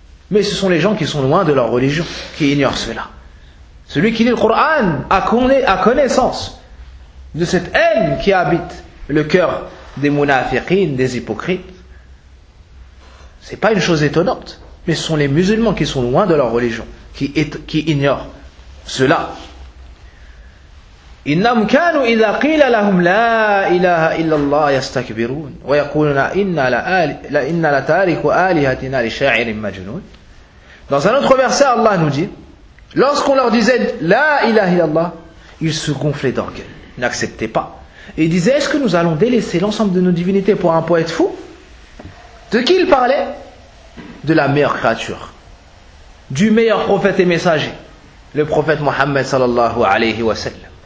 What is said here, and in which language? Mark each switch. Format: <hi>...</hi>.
<fr>Mais ce sont les gens qui sont loin de leur religion, qui ignorent cela. Celui qui lit le Coran a connaissance de cette haine qui habite le cœur des munafiqines, des hypocrites. Ce n'est pas une chose étonnante. Mais ce sont les musulmans qui sont loin de leur religion, qui ignorent cela.</fr> <ar>إنهم كانوا إذا قيل لهم لا إله إلا الله يستكبرون ويقولون إن لا تارك آلهتنا لشاعر مجنون.</ar> <fr>Dans un autre verset, Allah nous dit, lorsqu'on leur disait</fr> <ar>لا إله إلا الله,</ar> <fr>ils se gonflaient d'orgueil, n'acceptaient pas. Ils disaient, est-ce que nous allons délaisser l'ensemble de nos divinités pour un poète fou? De qui ils parlaient? De la meilleure créature, du meilleur prophète et messager, le prophète Mohammed sallallahu alayhi wa sallam.</fr>